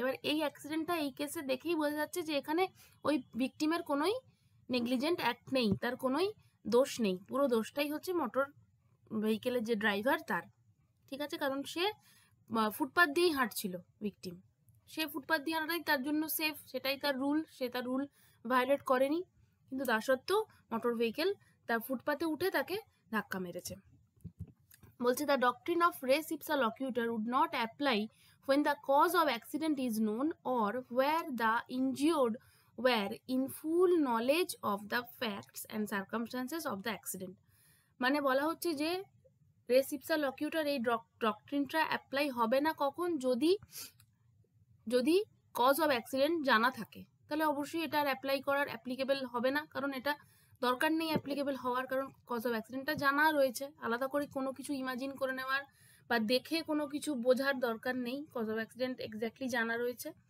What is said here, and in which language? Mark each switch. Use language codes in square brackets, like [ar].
[bn] এবার এই অ্যাক্সিডেন্টটা এই কেসে দেখেই বোঝা যাচ্ছে যে এখানে ওই ভিকটিমের কোনোই নেগলিজেন্ট অ্যাক্ট নেই, তার কোনোই দোষ নেই, পুরো দোষটাই হচ্ছে মোটর ভেহিকেলের যে ড্রাইভার তার। ঠিক আছে, কারণ সে ফুটপাথ দিয়েই হাঁটছিল ভিকটিম, সে ফুটপাথ দিয়ে হাঁটাটাই তার জন্য সেফ, সেটাই তার রুল, সে তার রুল ভায়োলেট করেনি, কিন্তু তা সত্ত্বেও মোটর ভেহিকেল তার ফুটপাথে উঠে তাকে ধাক্কা মেরেছে। বলছে [en] The doctrine of res ipsa loquitur would not apply when the cause of accident is known or where the injured were in full knowledge of the facts and circumstances of the accident। [bn] মানে বলা হচ্ছে যে রেস ইপসা লকিউটার এই ডক্ট্রিনটা apply হবে না কখন, যদি cause of accident জানা থাকে, তাহলে অবশ্যই এটা আর অ্যাপ্লিকেবল হবে না, কারণ এটা দরকার নেই অ্যাপ্লিকেবল হওয়ার, কারণ কজ অফ অ্যাক্সিডেন্টটা জানা রয়েছে, আলাদা করে কোনো কিছু ইমাজিন করে নেওয়ার বা দেখে কোনো কিছু বোঝার দরকার নেই, কজ অফ অ্যাক্সিডেন্ট এক্স্যাক্টলি জানা রয়েছে।